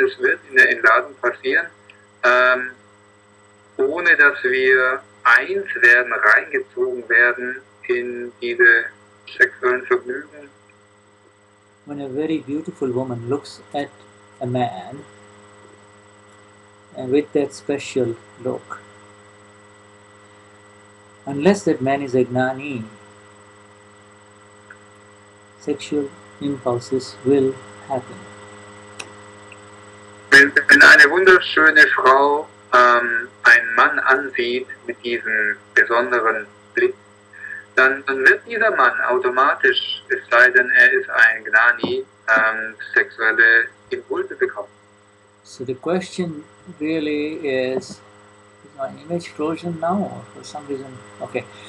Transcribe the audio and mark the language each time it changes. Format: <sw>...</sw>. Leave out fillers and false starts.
<de>Es wird in der Entladung passieren, ohne dass wir eins werden, reingezogen werden in diese sexuellen Vergnügen.</de> <en>When a very beautiful woman looks at a man and with that special look, unless that man is a Gnani, sexual impulses will happen.</en> <de>Wenn eine wunderschöne Frau einen Mann ansieht mit diesem besonderen Blick, dann wird dieser Mann automatisch, es sei denn, er ist ein Gnani, sexuelle Impulse bekommen.</de> <en>So the question really is my image frozen now or for some reason? Okay.</en>